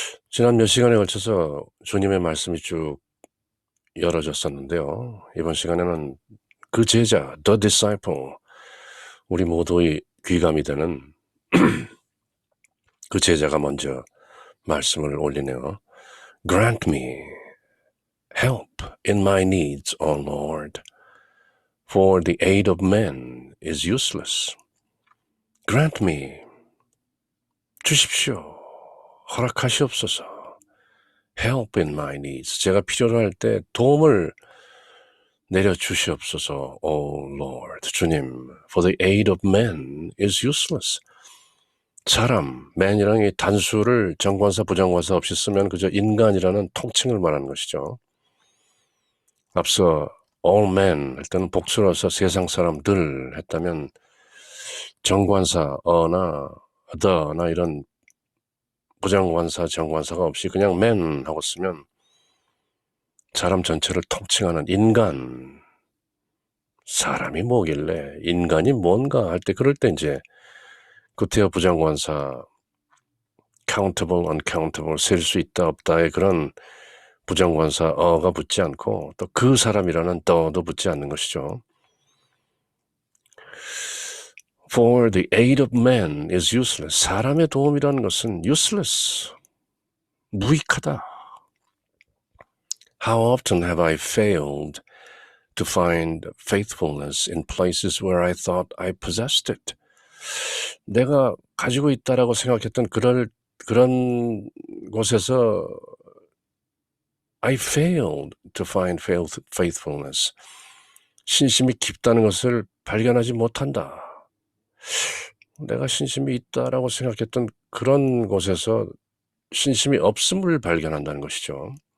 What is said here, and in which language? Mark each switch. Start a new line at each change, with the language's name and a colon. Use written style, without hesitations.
Korean: 지난 몇 시간에 걸쳐서 주님의 말씀이 쭉 열어졌었는데요. 이번 시간에는 그 제자,
English: the disciple,
Korean: 우리 모두의 귀감이 되는 그 제자가 먼저 말씀을 올리네요.
English: Grant me help in my needs, O Lord. For the aid of men is useless. Grant me,
Korean: 주십시오. 허락하시옵소서.
English: Help in my needs.
Korean: 제가 필요로 할 때 도움을 내려주시옵소서.
English: O Lord,
Korean: 주님.
English: For the aid of men is useless.
Korean: 사람, man이라는 이 단수를 정관사, 부정관사 없이 쓰면 그저 인간이라는 통칭을 말하는 것이죠. 앞서
English: all men
Korean: 할 때는 복수로서 세상 사람들 했다면 정관사 어나 the나 이런 부정관사 정관사가 없이 그냥 man 하고 쓰면 사람 전체를 통칭하는 인간, 사람이 뭐길래 인간이 뭔가 할 때 그럴 때 이제 구태여 부정관사 countable, uncountable 셀 수 있다 없다의 그런 부정관사 어가 붙지 않고 또 그 사람이라는 더도 붙지 않는 것이죠.
English: For the aid of man is useless.
Korean: 사람의 도움이라는 것은 useless, 무익하다.
English: How often have I failed to find faithfulness in places where I thought I possessed it?
Korean: 내가 가지고 있다라고 생각했던 그런 곳에서
English: I failed to find faithfulness.
Korean: 신심이 깊다는 것을 발견하지 못한다. 내가 신심이 있다라고 생각했던 그런 곳에서 신심이 없음을 발견한다는 것이죠.